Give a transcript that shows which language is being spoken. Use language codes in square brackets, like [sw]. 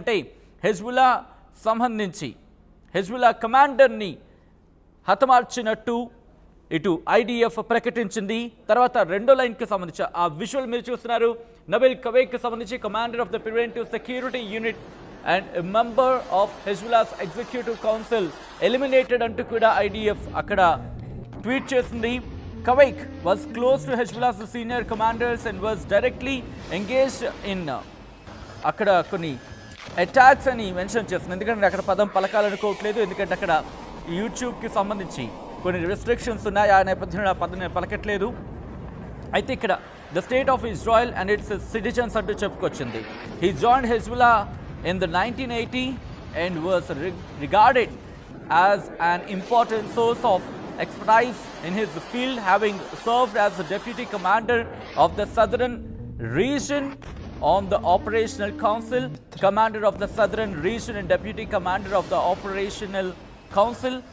[te] అంటే హెజ్బుల్లా సంబంధించి హెజ్బుల్లా కమాండర్ని హతమార్చినట్టు ఇటు ఐడిఎఫ్ ప్రకటించింది. తర్వాత రెండో లైన్కి సంబంధించి ఆ విజువల్ మీరు చూస్తున్నారు. నబిల్ కవేక్కి సంబంధించి [en] commander of the preventive security unit and member of Hezbollah's executive council eliminated [te] అంటూ కూడా ఐడిఎఫ్ అక్కడ ట్వీట్ చేసింది. [en] Kavaik was close to Hezbollah's senior commanders and was directly engaged in [te] అక్కడ కొన్ని అటాక్స్ అని మెన్షన్ చేస్తుంది. ఎందుకంటే అక్కడ పదం పలకాలనుకోవట్లేదు. ఎందుకంటే అక్కడ యూట్యూబ్కి సంబంధించి కొన్ని రిస్ట్రిక్షన్స్ ఉన్నాయి. ఆ నేపథ్యంలో ఆ పదం పలకట్లేదు. అయితే ఇక్కడ [en] the state of Israel and its citizens [te] అంటూ చెప్పుకొచ్చింది. [en] He joined Hezbollah in the 1980 and was regarded as an important source of expertise in his field, having served as the deputy commander of the southern region on the operational council, commander of the southern region and deputy commander of the operational council.